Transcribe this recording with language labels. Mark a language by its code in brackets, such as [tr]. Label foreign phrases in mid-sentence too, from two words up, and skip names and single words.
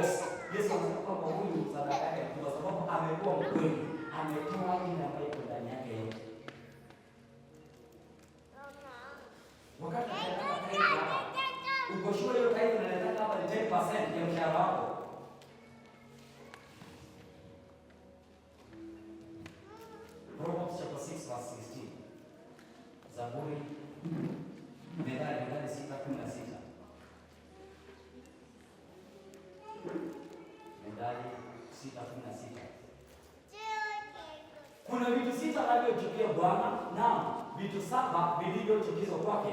[sw] Yesu anasema kwa huyu sadaka yake kwa sababu amekuwa mkweli. Ametoa ile ambayo iko ndani yake yote. Wakati unataka taifa hapa, uko sure hiyo taifa unaleta hapa ni 10% ya mshahara wako. [en] Proverbs chapter 6 verse 16. [sw] Zaburi Methali 6:16. Methali 6:16. Kuna vitu 6 anavyochukia Bwana na vitu 7 vilivyochukizwa kwake.